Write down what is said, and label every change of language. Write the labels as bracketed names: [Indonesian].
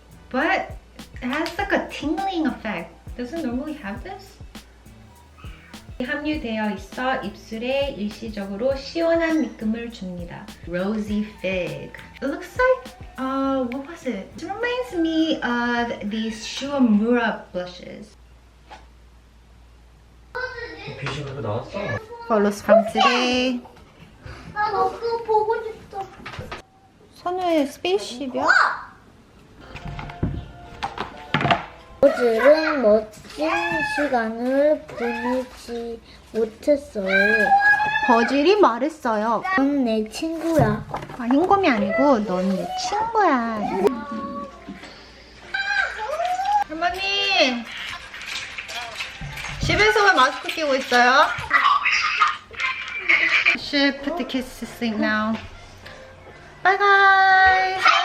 [English] But it has like a tingling effect. Doesn't normally have this? [Korean] 함유되어 있어 입술에 일시적으로 시원한 느낌을 줍니다. [English] Rosy Fig. It looks like, what was it? It reminds me of these Shuamura blushes. [Korean] 빛이 그렇게 나왔어? [English] Photos from today. [Korean] 나 너 그거 보고 싶어. 선우의 스페이스십이야? 어제는 멋진 시간을 보내지 못했어요. 버질이 말했어요. 넌 내 친구야. 아, 흰곰이 아니고 넌 내 친구야. 할머니! 집에서 왜 마스크 끼고 있어요? [English] Should put the kids to sleep now. Bye guys!